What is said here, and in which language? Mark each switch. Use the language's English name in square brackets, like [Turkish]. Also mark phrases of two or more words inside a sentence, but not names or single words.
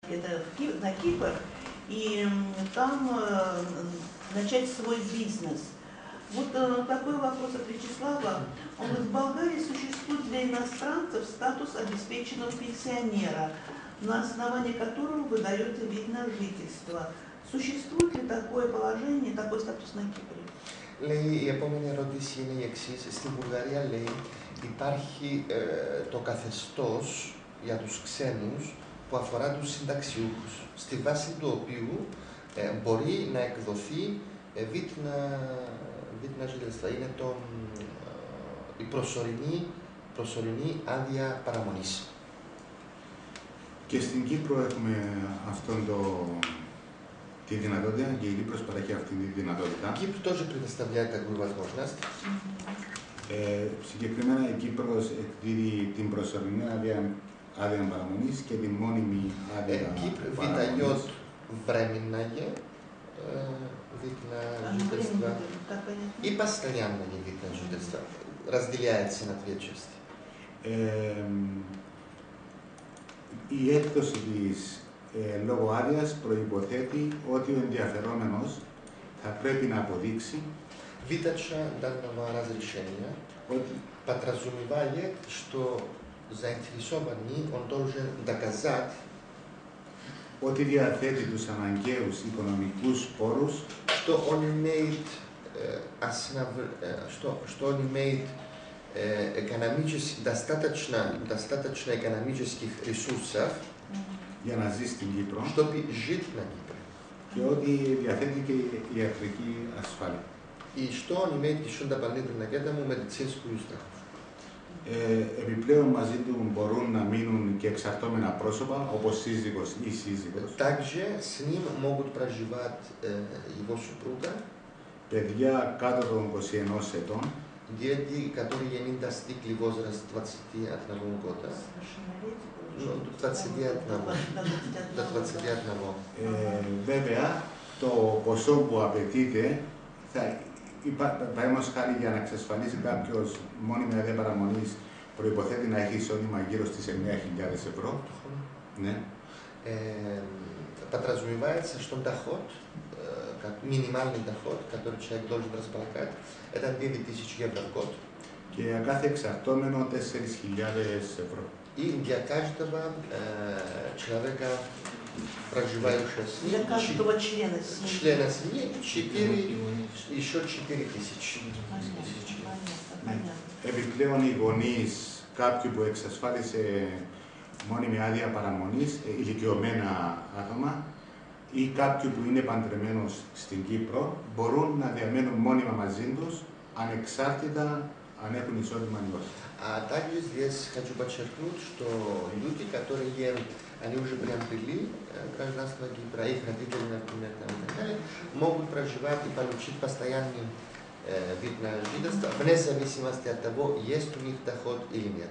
[Russian] это на Кипр и там начать свой бизнес. Вот такой вопрос от Вячеслава. Он говорит, в Болгарии существует для иностранцев статус обеспеченного пенсионера, на основании которого выдается вид на жительство. Σуществует ли такое положение, такой στάτους на Κύπρο? [Greek] Λέει, η επόμενη ερώτηση είναι η εξής. Στην Βουλγαρία, λέει, υπάρχει το καθεστώς για τους ξένους που αφορά τους συνταξιούχους, στη βάση του οποίου μπορεί να εκδοθεί [Russian] вид на жительство. [Greek] Είναι η προσωρινή άδεια παραμονής. Και στην Κύπρο έχουμε τη δυνατότητα και η Κύπρος παρέχει αυτή τη δυνατότητα. [Russian] Κύπρο тоже предоставляет такую возможность. [Greek] Συγκεκριμένα η Κύπρος εκδίδει την προσωρινή άδεια παραμονής και την μόνιμη άδεια παραμονής. [Russian] Κύπρο временное вид на жительство и постоянное вид на жительство. Разделяется на две части. [Greek] Η έκδοση της λόγω άδειας προϋποθέτει ότι ο ενδιαφερόμενος θα πρέπει να αποδείξει [Russian] Выдача данного разрешения подразумевает, что заинтересованный он должен доказать, [Greek] ότι διαθέτει τους αναγκαίους οικονομικούς πόρους, [Russian] что он имеет достаточно экономических ресурсов, [Greek] για να ζει στην Κύπρο, [Russian] чтобы жить на Кипре. [Greek] Και ότι διαθέτει και ιατρική ασφάλεια. [Russian] И что он имеет еще дополнительно к этому медицинскую страховку. [Greek] Επιπλέον μαζί του μπορούν να μείνουν και εξαρτώμενα πρόσωπα, όπως σύζυγος ή σύζυγος. [Russian] Также с ним могут проживать его супруга, [Greek] παιδιά κάτω των 21 ετών, [Russian] дети, которые не достигли возраст 21 года. До 21. [Greek] Βέβαια, το ποσό που απαιτείται, παραδείγματος χάρη για να εξασφαλίσει κάποιος μόνιμη άδεια παραμονής, προϋποθέτει να έχει εισόδημα γύρω στις 9.000 ευρώ. Ναι. [Russian] Подразумевается, что доход, минимальный доход, который человек должен располагать, это 2.000 евро в год. [Greek] Και για κάθε εξαρτώμενο 4.000 ευρώ. [Russian] И для каждого человека, проживающего с ним, для каждого члена семьи, еще 4.000. [Greek] Επιπλέον οι γονείς κάποιου που εξασφάλισε μόνιμη άδεια παραμονής, ηλικιωμένα άτομα, ή κάποιου που είναι παντρεμένος στην Κύπρο, μπορούν να διαμένουν μόνιμα μαζί τους, ανεξάρτητα αν έχουν εισόδημα ή όχι. [Russian] А также здесь хочу подчеркнуть, что люди, которые, они уже приобрели гражданство Кипра, их родители, например, там, и так далее, могут проживать и получить постоянный вид на жительство, вне зависимости от того, есть у них доход или нет.